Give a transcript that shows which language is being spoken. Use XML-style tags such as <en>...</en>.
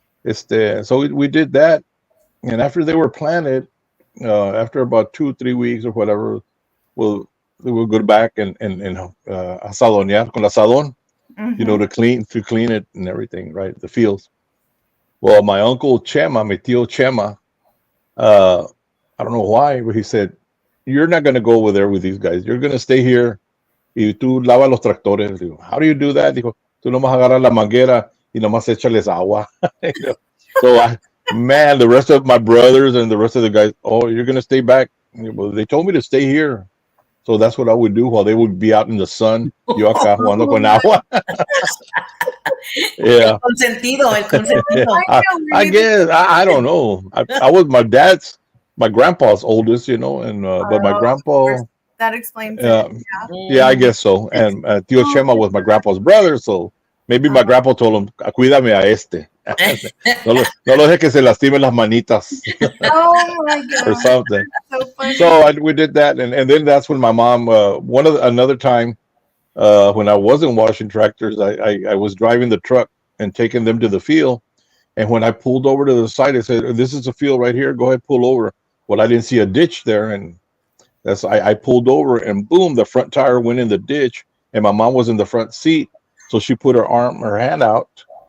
<en>So we did that, and after they were planted, after about 2 or 3 weeks or whatever, we'll go back and</en> <es>asadonear con asadón,</es> <en>to clean it and everything, right? The fields. Well, my uncle Chema, my tío Chema, I don't know why, but he said, you're not going to go over there with these guys. You're going to stay here.</en> <es>Y tú lavas los tractores. Digo,</es> <en>how do you do that?</en> <es>Dijo, tú nomás agarras la manguera y nomás échales agua.</es> <en>So, man, the rest of my brothers and the rest of the guys, oh, you're going to stay back. Well, they told me to stay here. So that's what I would do while they would be out in the sun.</en> <es>Yo acá jugando con agua. Yeah. El consentido.</es> <en>I guess. I don't know. I was my grandpa's oldest, and but my grandpa. That explains it. Yeah, I guess so. And Tío Chema was my grandpa's brother, so maybe my grandpa told him,</en> <es>cuídame a este. No lo deje que se lastimen las manitas.</es> <en>Oh my God. Or something. So funny. So we did that, and then that's when my mom. Another time, when I wasn't washing tractors, I was driving the truck and taking them to the field. And when I pulled over to the side, I said, "This is a field right here. Go ahead, pull over." Well, I didn't see a ditch there, and I pulled over, and boom, the front tire went in the ditch, and my mom was in the front seat, so she put her hand out.</en>